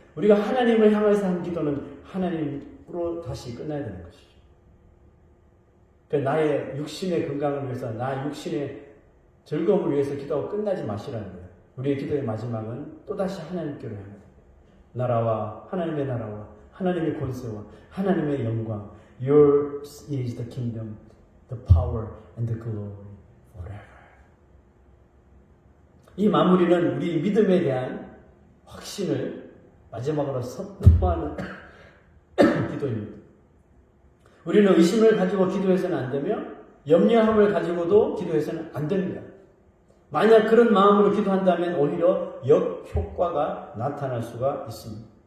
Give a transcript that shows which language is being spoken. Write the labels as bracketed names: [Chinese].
[Korean] 우리가 하나님을 향해서 한 기도는 하나님으로 다시 끝나야 되는 것이죠. 나의 육신의 건강을 위해서 나 육신의 즐거움을 위해서 기도하고 끝나지 마시라는 거예요. 우리의 기도의 마지막은 또다시 하나님께로 향합니다. 나라와 하나님의 나라와 하나님의 권세와 하나님의 영광. [English] Yours is the kingdom, the power and the glory forever. [Korean] 이 마무리는 우리 믿음에 대한 확신을 마지막으로 선포하는 기도입니다. 우리는 의심을 가지고 기도해서는 안 되며 염려함을 가지고도 기도해서는 안 됩니다. 만약 그런 마음으로 기도한다면 오히려 역효과가 나타날 수가 있습니다.